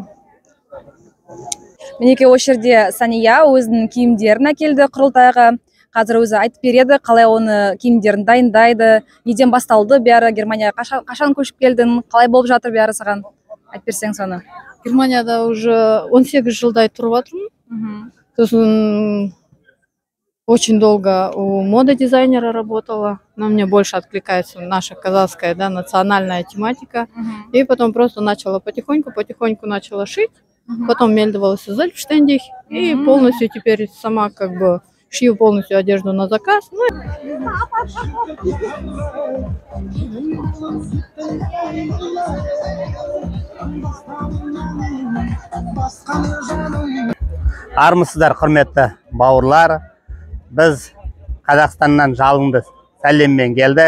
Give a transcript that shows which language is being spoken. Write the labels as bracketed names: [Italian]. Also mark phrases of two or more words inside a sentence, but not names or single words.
[Kazakh] Мінеке осы жерде Сания өзінің киімдерін әкелді құрылтайға. Қазір өзі айтып береді, қалай оны киімдерін дайындайды, неден басталды бәрі, Германияға қашан көшіп келдің, қалай болып жатыр бәрі саған? Айтып берсең соны. Германияда уже 18 жылдай тұрып жатырмын. [Russian] Сосын очень долго у мода-дизайнера работала, но мне больше откликается наша казахская, да, национальная тематика. И потом просто начала потихоньку начала шить, потом мельдовалась в Зельфштендих и полностью теперь сама как бы шью полностью одежду на заказ. [Kazakh] Армысыздар, құрметті бауырлар. Біз Қазақстаннан жалынды сәлеммен келдік.